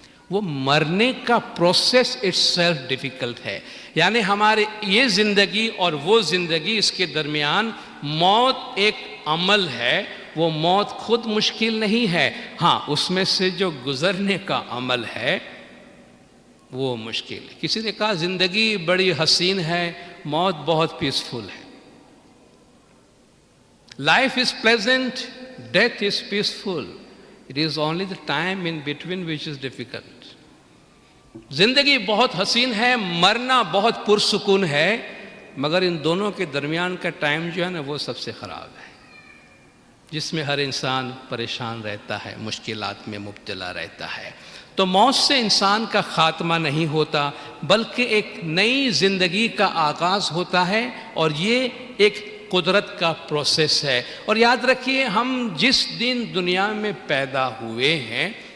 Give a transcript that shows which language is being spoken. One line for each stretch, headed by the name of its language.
Urdu: وہ مرنے کا
English: process itself difficult
Urdu: ہے۔ یعنی ہمارے یہ زندگی اور وہ زندگی، اس کے درمیان موت ایک عمل ہے، وہ موت خود مشکل نہیں ہے، ہاں اس میں سے جو گزرنے کا عمل ہے وہ مشکل ہے۔ کسی نے کہا زندگی بڑی حسین ہے، موت بہت پیسفل ہے۔
English: Life is pleasant, death is peaceful. It is only the time in between which is difficult.
Urdu: زندگی بہت حسین ہے، مرنا بہت پرسکون ہے، مگر ان دونوں کے درمیان کا ٹائم جو ہے نا وہ سب سے خراب ہے، جس میں ہر انسان پریشان رہتا ہے، مشکلات میں مبتلا رہتا ہے۔ تو موت سے انسان کا خاتمہ نہیں ہوتا، بلکہ ایک نئی زندگی کا آغاز ہوتا ہے، اور یہ ایک قدرت کا پروسیس ہے۔ اور یاد رکھیے، ہم جس دن دنیا میں پیدا ہوئے ہیں،